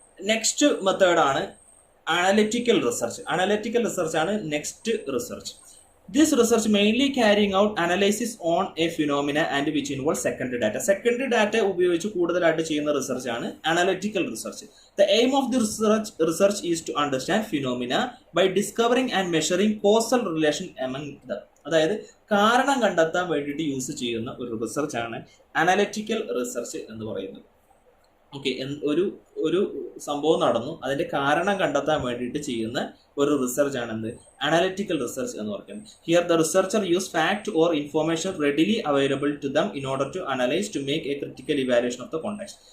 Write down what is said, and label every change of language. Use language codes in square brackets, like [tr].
[ml] Next method ആണ് analytical research. Analytical research ആണ് next research. [en] This research mainly carrying out analysis on a phenomena and which involves secondary data. [ml] Secondary data ഉപയോഗിച്ച് കൂടുതലായിട്ട് ചെയ്യുന്ന research ആണ് analytical research. [en] The aim of the research is to understand phenomena by discovering and measuring causal relation among them. [ml] അതായത് കാരണം കണ്ടെത്താൻ വേണ്ടിയിട്ട് use ചെയ്യുന്ന ഒരു റിസർച്ച് ആണ് അനലിറ്റിക്കൽ റിസർച്ച് എന്ന് പറയുന്നത്. ഓക്കെ, ഒരു സംഭവം നടന്നു, അതിന്റെ കാരണം കണ്ടെത്താൻ വേണ്ടിയിട്ട് ചെയ്യുന്ന ഒരു റിസർച്ച് ആണ് എന്ത്? അനലിറ്റിക്കൽ റിസർച്ച് എന്ന് പറയുന്നത്. [en] Here the researcher use fact or information readily available to them in order to analyse to make a critical evaluation of the context.